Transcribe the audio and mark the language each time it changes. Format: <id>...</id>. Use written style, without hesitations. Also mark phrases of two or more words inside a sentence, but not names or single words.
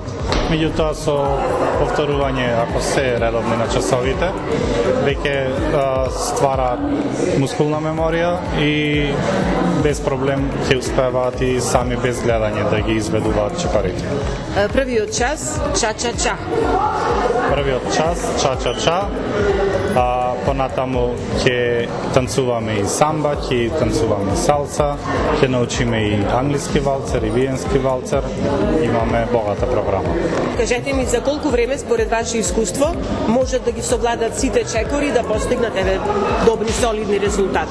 <mk>Меѓутоа со повторување, ако се редовни на часовите, веќе ствара мускулна меморија и без проблем ќе успеваат и сами без гледање да ги изведуваат чекорите. Првиот час, ча-ча-ча. Првиот час, ча-ча-ча, понатаму ќе танцуваме и самба, ќе танцуваме салса, ќе научиме и англиски валцер, и виенски валцер, имаме богата програма. Кажете ми за колку време според ваше искуство можат да ги совладат сите чекори да постигнат добри солидни резултати?</mk>